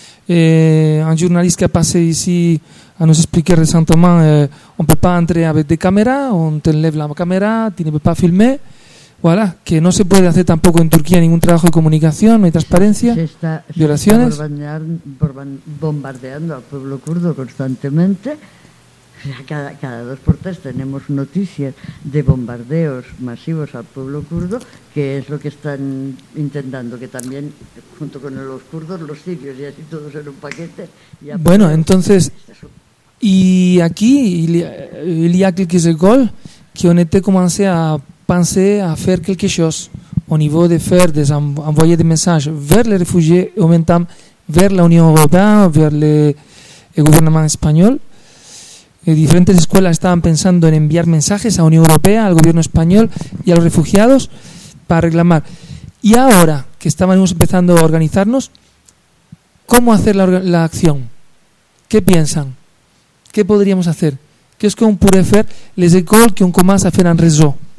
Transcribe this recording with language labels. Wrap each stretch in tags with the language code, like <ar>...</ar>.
<fr>Un journaliste qui a passé ici à nous expliquer récemment on ne peut pas entrer avec des caméras, on t'enlève la caméra, tu ne peux pas filmer.</fr> <es>Voilà, que no se puede hacer tampoco en Turquía ningún trabajo de comunicación, no hay transparencia, violaciones. Se está bombardeando al pueblo kurdo constantemente. Cada dos por tres tenemos noticias de bombardeos masivos al pueblo kurdo, que es lo que están intentando, que también, junto con los kurdos, los sirios, y así todos en un paquete. Bueno, entonces, y aquí,</es> <fr>il y a quelques écoles qui ont été commencé a penser a faire quelque chose au niveau de faire des envoyer des messages vers les réfugiés, et en même temps vers</fr> <es>la Unión Europea,</es> <fr>vers le gouvernement espagnol.</fr> <es>Diferentes escuelas estaban pensando en enviar mensajes a la Unión Europea, al gobierno español y a los refugiados para reclamar. Y ahora que estábamos empezando a organizarnos, ¿cómo hacer la acción? ¿Qué piensan? ¿Qué podríamos hacer? ¿Qué es que un puede hacer</es> <fr>les écoles qui ont commencé à faire un réseau?</fr>